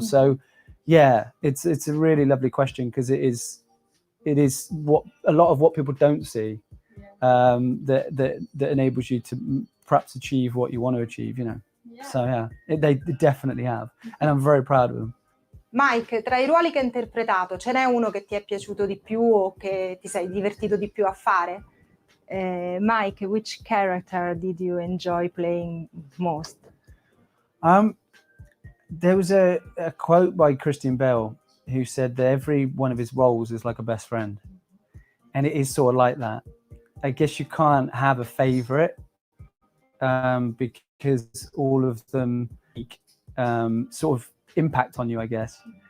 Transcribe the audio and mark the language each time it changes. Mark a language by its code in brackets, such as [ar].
[en] So yeah, it's a really lovely question, because it is what a lot of what people don't see, that enables you to perhaps achieve what you want to achieve, you know. So yeah, they definitely have, and I'm very proud of them. [it] Mike, tra i ruoli che hai interpretato, ce n'è uno che ti è piaciuto di più o che ti sei divertito di più a fare? [en] Mike, which character did you enjoy playing most? There was a quote by Christian Bale who said that every one of his roles is like a best friend, and it is sort of like that. I guess you can't have a favorite because all of them sort of impact on you, I guess.